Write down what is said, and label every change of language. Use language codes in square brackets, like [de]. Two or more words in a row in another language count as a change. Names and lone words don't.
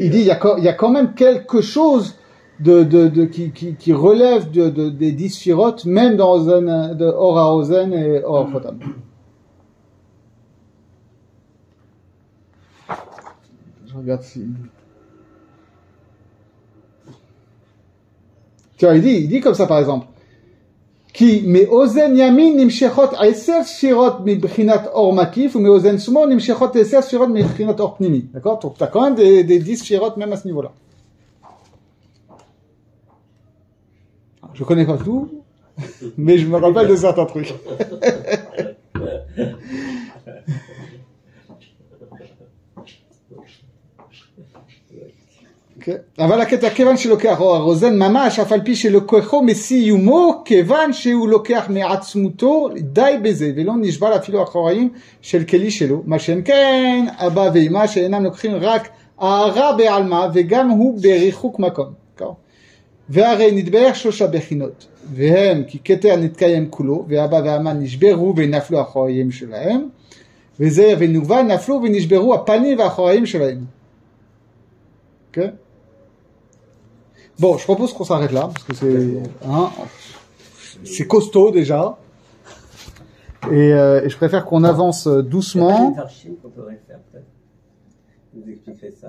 [fr] Il dit, il y a quand même quelque chose qui relève des 10 Sphirot, même dans Ozen, de Or à Ozen et Or à Chotam. Regarde si. Tiens, il dit comme ça par exemple. [he] כי מאוזן ימין נמשכות 10 ספירות מבחינת אור מקיף ומאוזן שמאל נמשכות 10 ספירות מבחינת אור פנימי. [fr] D'accord? Donc t'as quand même des 10 shirot même à ce niveau-là. Je connais pas tout, mais je me rappelle de certains trucs. [he] אבל הקטע, כיוון שלוקח אור הרוזן ממש, אף על פי שלוקחו מסיומו, כיוון שהוא לוקח מעצמותו, די בזה, ולא נשבר אפילו אחוריים של כלי שלו, מה שאין כן, אבא ואמא שאינם לוקחים רק הערה בעלמה, וגם הוא בריחוק מקום. והרי נתברך 3 בחינות, והם כי כתר נתקיים כולו, ואבא ואמא נשברו ונפלו אחוריים שלהם, וזה ונובה נפלו ונשברו הפנים והאחוריים שלהם. [fr] Ok? Bon, je propose qu'on s'arrête là, parce que c'est... c'est costaud déjà. Et je préfère qu'on avance doucement. Qu'on pourrait faire, peut-être. Vous expliquerez ça.